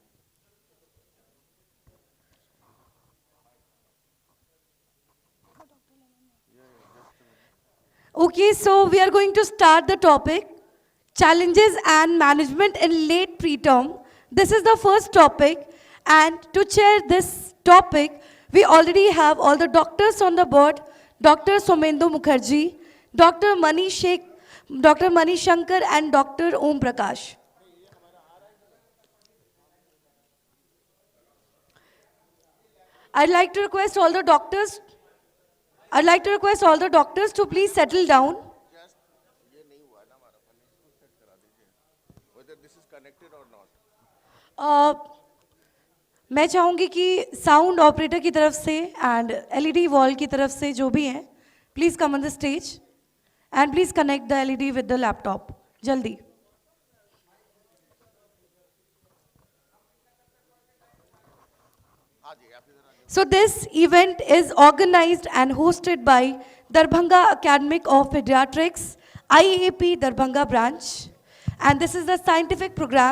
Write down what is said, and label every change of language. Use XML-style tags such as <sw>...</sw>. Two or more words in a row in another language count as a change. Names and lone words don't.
<en>Okay, so we are going to start the topic, challenges and management in late preterm. This is the first topic, and to chair this topic, we already have all the doctors on the board, Dr. Somendu Mukherjee, Dr. Mani Shankar, and Dr. Om Prakash. I'd like to request all the doctors to please settle down. Whether this is connected or not.</en> <hi>मैं चाहूँगी कि</hi> <en>sound operator</en> <hi>की तरफ से</hi> <en>and LED wall</en> <hi>की तरफ से जो भी हैं,</hi> <en>please come on the stage and please connect the LED with the laptop</en> <hi>जल्दी.</hi> <en>So this event is organized and hosted by Darbhanga Academic of Pediatrics, IAP Darbhanga branch, and this is the scientific program.</en>